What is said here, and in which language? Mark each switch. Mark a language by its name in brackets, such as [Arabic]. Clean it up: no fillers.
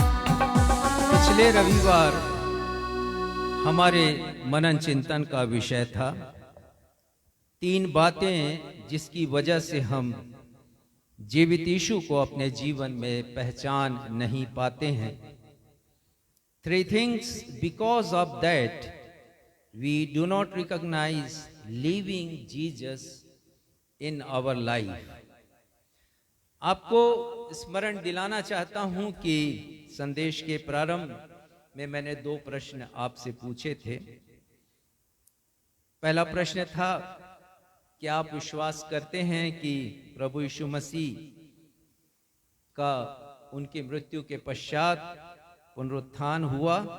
[Hindi] पिछले रविवार हमारे मनन चिंतन का विषय था 3 बातें जिसकी वजह से हम जीवित यीशु को अपने जीवन में पहचान नहीं पाते हैं। [English] 3 things because of that we do not recognize living Jesus in our life। [Hindi] आपको स्मरण दिलाना चाहता हूं कि संदेश के प्रारंभ में मैंने 2 प्रश्न आपसे पूछे थे। पहला प्रश्न था क्या आप विश्वास करते हैं कि प्रभु यीशु मसीह का उनकी मृत्यु के पश्चात पुनरुत्थान हुआ?